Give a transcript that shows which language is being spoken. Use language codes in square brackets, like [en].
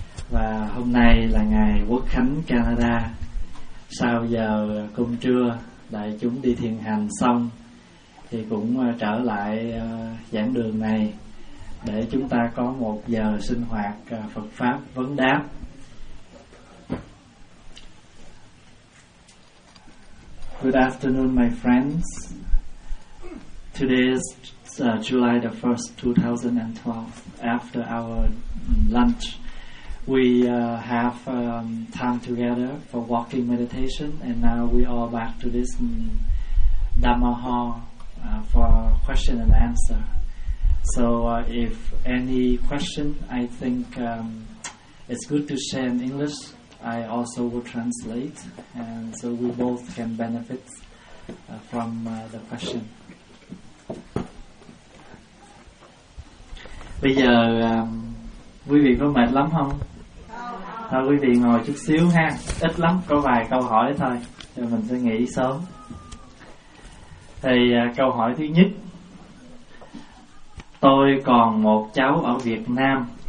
[vi] Và hôm nay là ngày Quốc Khánh Canada. Sau giờ cơm trưa, đại chúng đi thiền hành xong thì cũng trở lại giảng đường này để chúng ta có một giờ sinh hoạt Phật Pháp vấn đáp. [en] Good afternoon, my friends. Today is July the 1st, 2012. After our lunch, we have time together for walking meditation, and now we all back to this Dhamma Hall for question and answer. So if any question, I think it's good to share in English. I also will translate, and so we both can benefit from the question. [vi] Bây giờ quý vị có mệt lắm không? Thôi quý vị ngồi chút xíu ha, ít lắm, có vài câu hỏi thôi, cho mình sẽ nghỉ sớm. Thì câu hỏi thứ nhất: tôi còn một cháu ở Việt Nam.